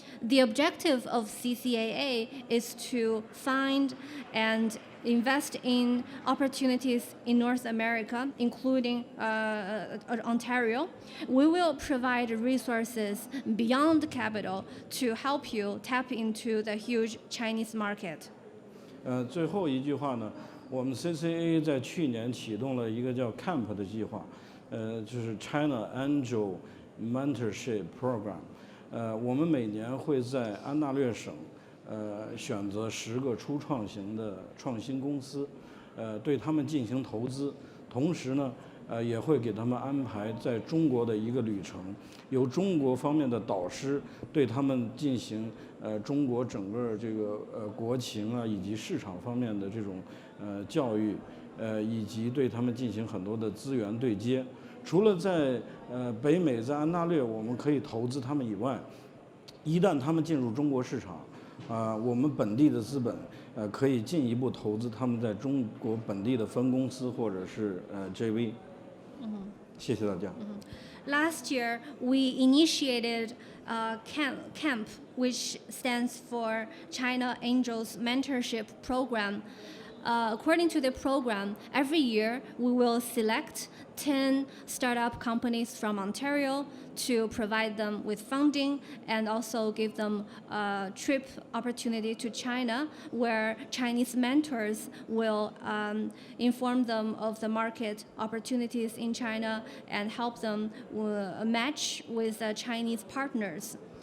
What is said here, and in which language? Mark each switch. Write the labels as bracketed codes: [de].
[en] The objective of CCAA is to find and invest in opportunities in North America, including Ontario. We will provide resources beyond capital to help you tap into the huge Chinese market. [zh] 最后一句话呢，我们 CCAA 在去年启动了一个叫 CAMP 的计划，就是 China Angel Mentorship Program。我们每年会在安大略省选择10个初创型的创新公司，对他们进行投资，同时呢，也会给他们安排在中国的一个旅程，由中国方面的导师对他们进行中国整个这个国情啊以及市场方面的这种教育，以及对他们进行很多的资源对接。除了在北美，在安大略我们可以投资他们以外，一旦他们进入中国市场，我们本地的资本可以进一步投资他们在中国本地的分公司或者是JV。谢谢大家。 [en] Last year, we initiated CAMP, which stands for China Angels Mentorship Program. According to the program, every year we will select 10 startup companies from Ontario to provide them with funding and also give them a trip opportunity to China, where Chinese mentors will inform them of the market opportunities in China and help them match with Chinese partners.